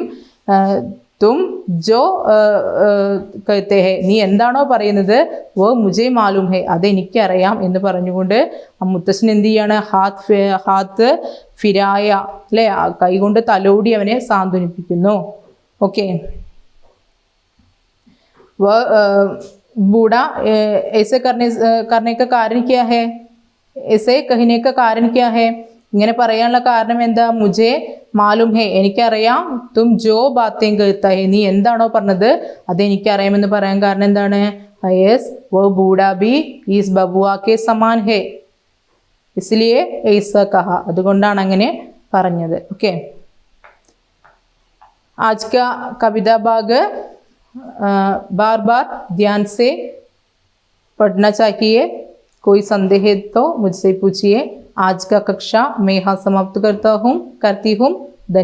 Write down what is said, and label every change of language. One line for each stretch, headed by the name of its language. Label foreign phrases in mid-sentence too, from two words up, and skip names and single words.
Hindi: तुम जो कहते हो,
Malayalam: നീ എന്താണോ പറയുന്നത്,
Hindi: वो मुझे मालूम है,
Malayalam: അതെനിക്കറിയാം എന്ന് പറഞ്ഞുകൊണ്ട് ആ മുത്തശ്ശൻ എന്ത് ചെയ്യാണ്?
Hindi: हाथ फिराया,
Malayalam: അല്ലേ, കൈകൊണ്ട് തലോടി അവനെ സാന്ത്വനിപ്പിക്കുന്നു.
English: ഓക്കെ.
Hindi: बूढ़ा ऐसे करने का कारण क्या है? ऐसे कहने का कारण क्या है?
Malayalam: ഇങ്ങനെ പറയാനുള്ള കാരണം എന്താ?
Hindi: मुझे मालूम है, എനിക്കറിയാം. तुम जो बातें कहता है,
Malayalam: നീ എന്താണോ പറഞ്ഞത് അതെനിക്കറിയാമെന്ന് പറയാൻ കാരണം എന്താണ്?
Hindi: യെസ്, वो बूढ़ा भी इस बबुआ के समान है, इसलिए ऐसा कहा,
Malayalam: അതുകൊണ്ടാണ് അങ്ങനെ പറഞ്ഞത്.
English: ഓക്കെ.
Hindi: आज का कविता भाग बार बार ध्यान से पढ़ना चाहिए. कोई संदेह है तो मुझसे पूछिए. आज का कक्षा मैं यहाँ समाप्त करती हूँ.